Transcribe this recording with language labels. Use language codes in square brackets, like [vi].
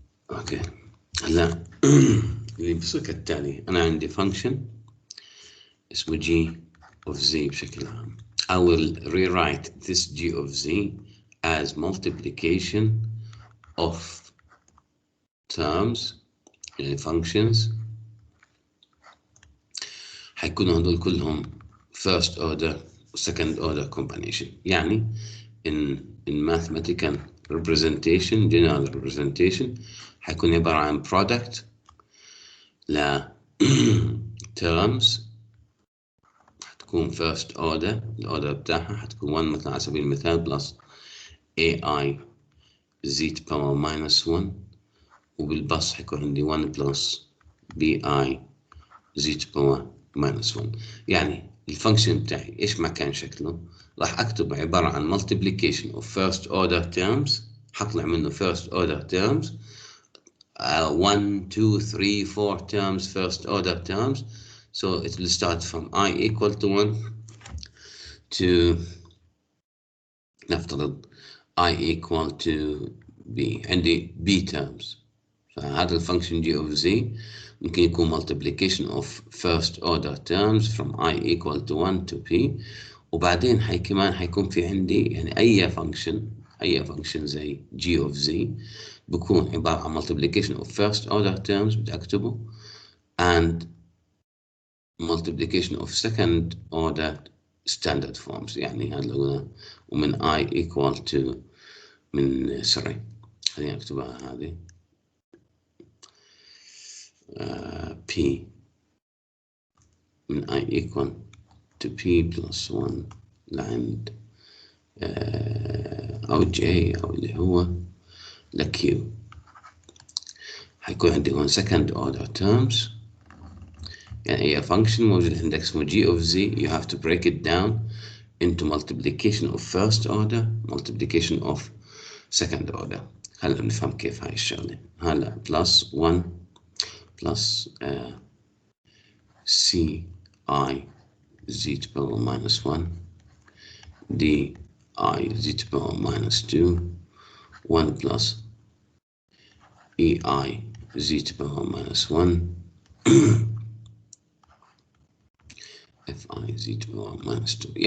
[ar] اوكي هلا اللي بيصير كالتالي، انا عندي function اسمه g of z بشكل عام. [en] I will rewrite this g of z as multiplication of terms يعني functions [ar] حيكونوا هدول كلهم [en] first order و second order combination. [ar] يعني in mathematical representation general representation حيكون عبارة عن product ل terms حتكون first order، الأوردر بتاعها حتكون 1 مثلا على سبيل المثال plus ai z to power minus 1، وبالبسط حيكون عندي 1 plus bi z to power minus 1. يعني الفانكشن بتاعي ايش ما كان شكله راح اكتب عبارة عن multiplication of first order terms، حطلع منه first order terms 1 2 3 4 terms first order terms. [en] So it will start from I equal to 1 to نفترض I equal to B، عندي B terms. [ar] فهذا الفانكشن g of z ممكن يكون [en] multiplication of first order terms from I equal to 1 to p، [ar] وبعدين كمان حيكون في عندي يعني أي فانكشن زي g of z بكون عبارة عن multiplication of first order terms بدي أكتبه and multiplication of second order standard forms. يعني هذا اللي قلنا ومن I equal to من سوري خليني أكتبها هذه p من I equal to p plus 1 لعند أو j أو اللي هو q. حيكون عندي هون second order terms، يعني أي function موجود عندك اسمه g of z [en] you have to break it down into multiplication of first order multiplication of second order. [ar] هلا نفهم كيف هاي الشغلة. هلا [en] plus 1 plus c I z to power minus 1 d I z to power minus 2 1 plus e I z to power minus 1 f I z to power minus 2.